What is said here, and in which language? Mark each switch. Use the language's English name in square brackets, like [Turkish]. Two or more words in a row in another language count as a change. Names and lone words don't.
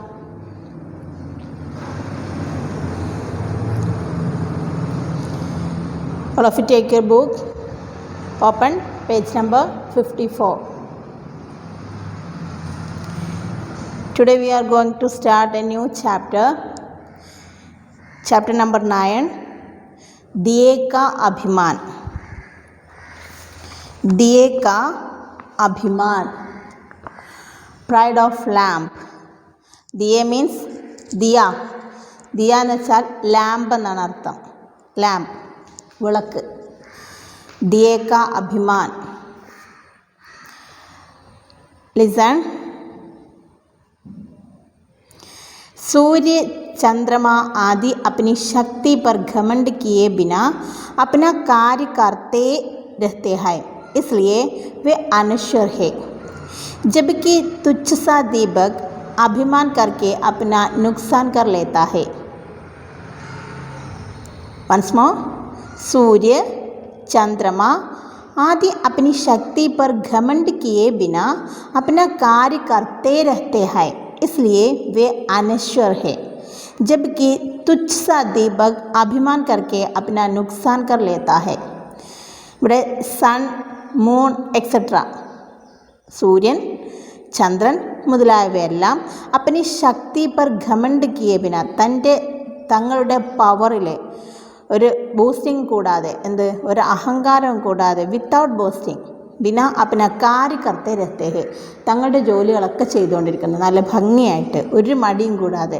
[English] All of you take your book, open page number 54. Today we are going to start a new chapter. Chapter number 9, [Hindi] दिए का अभिमान. दिए का अभिमान, [English] pride of lamp. [Hindi] दिए means दिया. [Malayalam] दिया എന്ന് വെച്ചാൽ ലാമ്പ് എന്നാണ് അർത്ഥം. ലാമ്പ്, വിളക്ക്. [Hindi] दिए का अभिमान. [English] Listen. [Hindi] सूर्य, चंद्रमा आदि अपनी शक्ति पर घमंड किए बिना अपना कार्य करते रहते हैं, इसलिए वे अनश्वर है. जबकि तुच्छ सा दीपक अभिमान करके अपना नुकसान कर लेता है. [English] Once more. [Hindi] सूर्य, चंद्रमा आदि अपनी शक्ति पर घमंड किए बिना अपना कार्य करते रहते हैं, इसलिए वे अनश्वर है. जबकि तुच्छ सा दीपक अभिमान करके अपना नुकसान कर लेता है. [Malayalam] ഇവിടെ [English] sun, moon etcetera, [Malayalam] സൂര്യൻ, ചന്ദ്രൻ മുതലായവയെല്ലാം [Hindi] अपनी शक्ति पर घमंड किए बिना, [Malayalam] തങ്ങളുടെ പവറിൽ ഒരു ബൂസ്റ്റിംഗ് കൂടാതെ, ഒരു അഹങ്കാരം കൂടാതെ, [English] without boasting, [Hindi] बिना अपना कार्य करते रहते, [Malayalam] തങ്ങളുടെ ജോലികളൊക്കെ ചെയ്തുകൊണ്ടിരിക്കുന്നു നല്ല ഭംഗിയായിട്ട്, ഒരു മടിയും കൂടാതെ.